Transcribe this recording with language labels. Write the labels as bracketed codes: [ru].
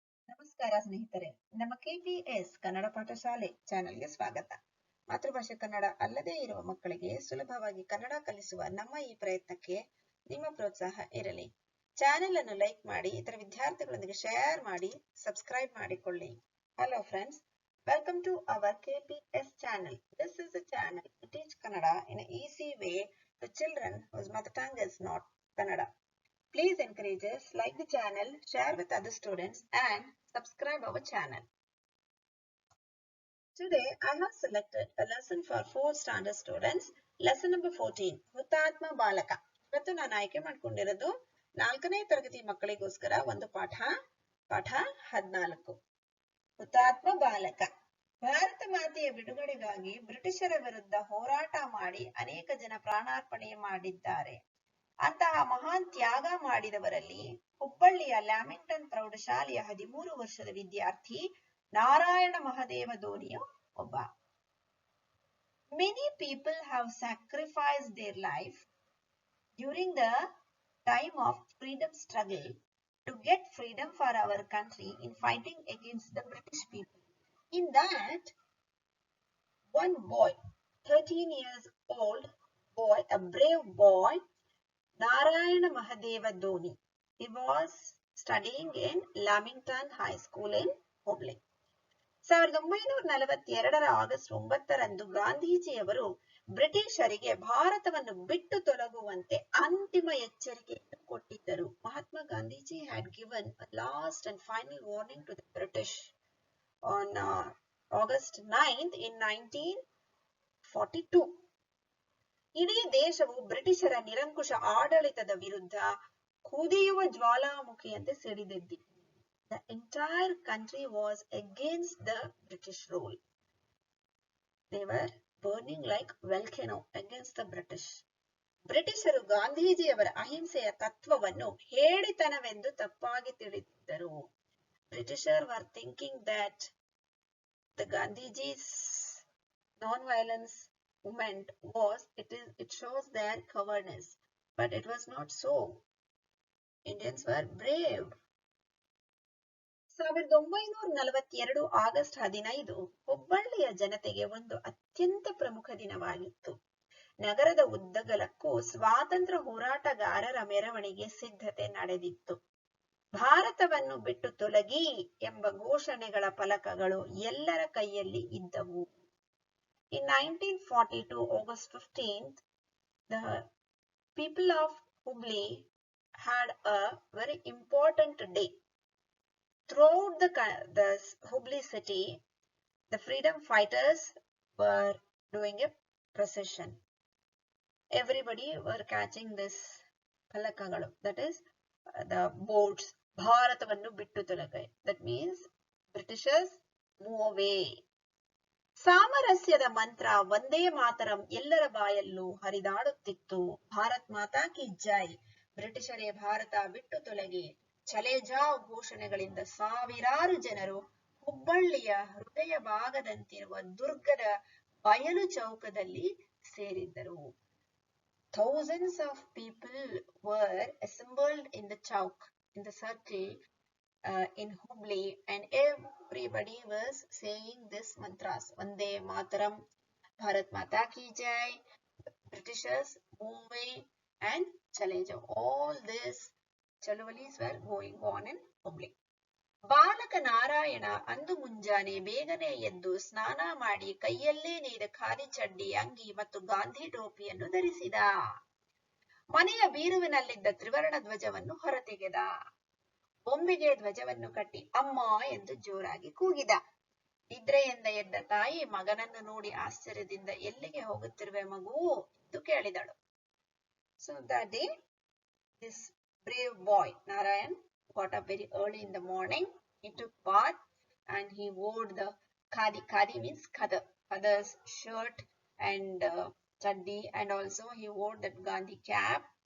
[kn] ನಮಸ್ಕಾರ ಸ್ನೇಹಿತರೆ, ನಮ್ಮ KPS ಕನ್ನಡ ಪಾಠಶಾಲೆ ಚಾನೆಲ್ಗೆ ಸ್ವಾಗತ. ಮಾತೃಭಾಷೆ ಕನ್ನಡ ಅಲ್ಲದೇ ಇರುವ ಮಕ್ಕಳಿಗೆ ಸುಲಭವಾಗಿ ಕನ್ನಡ ಕಲಿಸುವ ನಮ್ಮ ಈ ಪ್ರಯತ್ನಕ್ಕೆ ನಿಮ್ಮ ಪ್ರೋತ್ಸಾಹ ಇರಲಿ. ಚಾನೆಲ್ ಅನ್ನು ಲೈಕ್ ಮಾಡಿ, ಇತರ ವಿದ್ಯಾರ್ಥಿಗಳೊಂದಿಗೆ ಶೇರ್ ಮಾಡಿ, ಸಬ್ಸ್ಕ್ರೈಬ್ ಮಾಡಿಕೊಳ್ಳಿ. [en] Hello friends, welcome to our KPS channel. This is a channel to teach Kannada in an easy way to children whose mother tongue is not Kannada. Please encourage us, like the channel, share with other students and subscribe our channel. Today I have selected a lesson for 4th standard students. Lesson number 14, [kn] ಹುತಾತ್ಮ ಬಾಲಕ. ಇವತ್ತು ನಾನು ಆಯ್ಕೆ ಮಾಡಿಕೊಂಡಿರೋದು 4ನೇ ತರಗತಿ ಮಕ್ಕಳಿಗೋಸ್ಕರ ಒಂದು ಪಾಠ 14. ಹುತಾತ್ಮ ಬಾಲಕ. ಭಾರತ ಮಾತೆಯ ಬಿಡುಗಡೆಗಾಗಿ ಬ್ರಿಟಿಷರ ವಿರುದ್ಧ ಹೋರಾಟ ಮಾಡಿ ಅನೇಕ ಜನ ಪ್ರಾಣಾರ್ಪಣೆ ಮಾಡಿದ್ದಾರೆ. ಅಂತಹ ಮಹಾನ್ ತ್ಯಾಗ ಮಾಡಿದವರಲ್ಲಿ ಹುಬ್ಬಳ್ಳಿಯ ಲ್ಯಾಮಿಂಗ್ಟನ್ ಪ್ರೌಢಶಾಲೆಯ 13 ವರ್ಷದ ವಿದ್ಯಾರ್ಥಿ ನಾರಾಯಣ ಮಹದೇವ ಧೋನಿಯು ಒಬ್ಬ. [en] Many people have sacrificed their life during the time of freedom struggle to get freedom for our country in fighting against the British people. In that, one boy, 13 years old boy, a brave boy, Narayana Mahadeva Dhoni. He was studying in Lamington High School in Hubli. [kn] 1942 August 9ರಂದು ಗಾಂಧೀಜಿಯವರು ಬ್ರಿಟಿಷರಿಗೆ ಭಾರತವನ್ನು ಬಿಟ್ಟು ತೊಲಗುವಂತೆ ಅಂತಿಮ ಎಚ್ಚರಿಕೆಯನ್ನು ಕೊಟ್ಟಿದ್ದರು. [en] Mahatma Gandhiji had given a last and final warning to the British on August 9th in 1942. [kn] ಇಡೀ ದೇಶವು ಬ್ರಿಟಿಷರ ನಿರಂಕುಶ ಆಡಳಿತದ ವಿರುದ್ಧ ಕುದಿಯುವ ಜ್ವಾಲಾಮುಖಿಯಂತೆ ಸಿಡಿದೆದ್ದಿತ್ತು. [en] The entire country was against the British rule. They were burning like volcano against the British. [kn] ಬ್ರಿಟಿಷರು ಗಾಂಧೀಜಿಯವರ ಅಹಿಂಸೆಯ ತತ್ವವನ್ನು ಹೇಡಿತನವೆಂದು ತಪ್ಪಾಗಿ ತಿಳಿದಿದ್ದರು. [en] Britishers were thinking that the Gandhiji's non-violence movement was, it shows their cowardness, but it was not so. Indians were brave. [kn] 1942 August 15 ಹುಬ್ಬಳ್ಳಿಯ ಜನತೆಗೆ ಒಂದು ಅತ್ಯಂತ ಪ್ರಮುಖ ದಿನವಾಗಿತ್ತು. ನಗರದ ಉದ್ದಗಲಕ್ಕೂ ಸ್ವಾತಂತ್ರ್ಯ ಹೋರಾಟಗಾರರ ಮೆರವಣಿಗೆ ಸಿದ್ಧತೆ ನಡೆದಿತ್ತು. ಭಾರತವನ್ನು ಬಿಟ್ಟು ತೊಲಗಿ ಎಂಬ ಘೋಷಣೆಗಳ ಫಲಕಗಳು ಎಲ್ಲರ ಕೈಯಲ್ಲಿ ಇದ್ದವು. [en] In 1942, August 15th, the people of Hubli had a very important day. Throughout the Hubli city, the freedom fighters were doing a procession. Everybody were catching this palakagalu, that is the boards. [kn] Bharatavannu bittu tolagai. [en] That means Britishers move away. [kn] ಸಾಮರಸ್ಯದ ಮಂತ್ರ ವಂದೇ ಮಾತರಂ ಎಲ್ಲರ ಬಾಯಲ್ಲೂ ಹರಿದಾಡುತ್ತಿತ್ತು. [hi] ಭಾರತ್ ಮಾತಾ ಕಿ ಜೈ, [kn] ಬ್ರಿಟಿಷರೇ ಭಾರತ ಬಿಟ್ಟು ತೊಲಗಿ, [hi] ಚಲೆ ಜಾವ್ [kn] ಘೋಷಣೆಗಳಿಂದ ಸಾವಿರಾರು ಜನರು ಹುಬ್ಬಳ್ಳಿಯ ಹೃದಯ ಭಾಗದಂತಿರುವ ದುರ್ಗದ ಬಯಲು ಚೌಕದಲ್ಲಿ ಸೇರಿದ್ದರು. [en] Thousands of people were assembled in the chowk, in the circle in Hubli, and everybody was saying this mantras: Vande Mataram, Bharat Mata Ki Jai, Britishers move away, and Chale Jao. All these chalawalis were going on in Hubli. [kn] ಬಾಲಕ ನಾರಾಯಣ ಅಂದು ಮುಂಜಾನೆ ಬೇಗನೆ ಎದ್ದು ಸ್ನಾನ ಮಾಡಿ ಕೈಯಲ್ಲೇ ನೇಯ್ದ ಖಾದಿ ಚಡ್ಡಿ, ಅಂಗಿ ಮತ್ತು ಗಾಂಧಿ ಟೋಪಿಯನ್ನು ಧರಿಸಿದ. ಮನೆಯ ಬೀರುವಿನಲ್ಲಿದ್ದ ತ್ರಿವರ್ಣ ಧ್ವಜವನ್ನು ಹೊರತೆಗೆದ. ಬೊಂಬೆಗೆ ಧ್ವಜವನ್ನು ಕಟ್ಟಿ ಅಮ್ಮ ಎಂದು ಜೋರಾಗಿ ಕೂಗಿದ. ನಿದ್ರೆಯಿಂದ ಎದ್ದ ತಾಯಿ ಮಗನನ್ನು ನೋಡಿ ಆಶ್ಚರ್ಯದಿಂದ ಎಲ್ಲಿಗೆ ಹೋಗುತ್ತಿರುವೆ ಮಗು ಎಂದು ಕೇಳಿದಳು. [en] So that day, this brave boy Narayan got up very early in the morning. He took bath and he wore the khadi. Khadi means khadder's shirt and chaddi, and also he wore that Gandhi cap.